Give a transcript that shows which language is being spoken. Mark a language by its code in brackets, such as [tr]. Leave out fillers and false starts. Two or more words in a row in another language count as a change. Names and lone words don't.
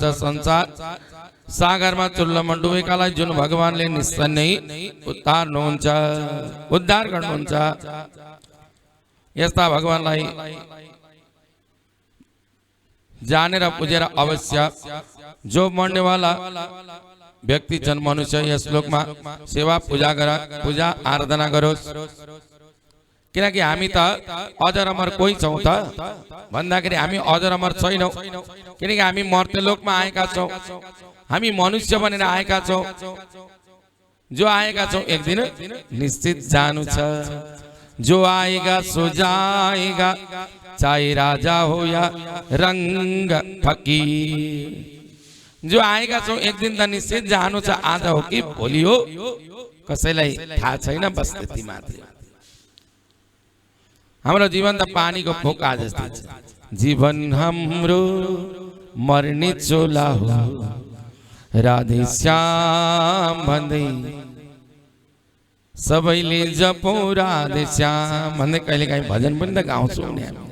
[ne] संसार सागरमा चुल्लमा डुबेकालाई जुन भगवानले निश्चय नै उद्धार गर्नुहुन्छ यस्ता भगवानलाई जानेर बुझेर अवश्य जो मर्ने वाला व्यक्ति जन मनुष्य यस श्लोकमा सेवा पूजा आराधना गरोस्। किनकि हामी त अजर अमर कोही छौं त भन्दाखेरि हामी अजर अमर छैनौं, किनकि हामी मर्त्यलोकमा आएका छौं, हामी मनुष्य बनेर आएका छौं। जो आएका छौं एक दिन निश्चित जानु छ। [hi] जो आएगा सो जाएगा, चाहे राजा हो या रंग फकीर। [ne] जो आएका छौं एक दिन त निश्चित जानु छ। आज हो कि भोलि हो कसैलाई थाहा छैन, बस त्यति मात्र। हाम्रो जीवन त पानीको फोका जस्तै छ। जीवन हाम्रो मर्ने चोला हो, राधे श्याम भन्दै सबैले जपौ राधे श्याम भन्दै कहिलेकाहीँ भजन पनि त गाउँछौँ नि हामी।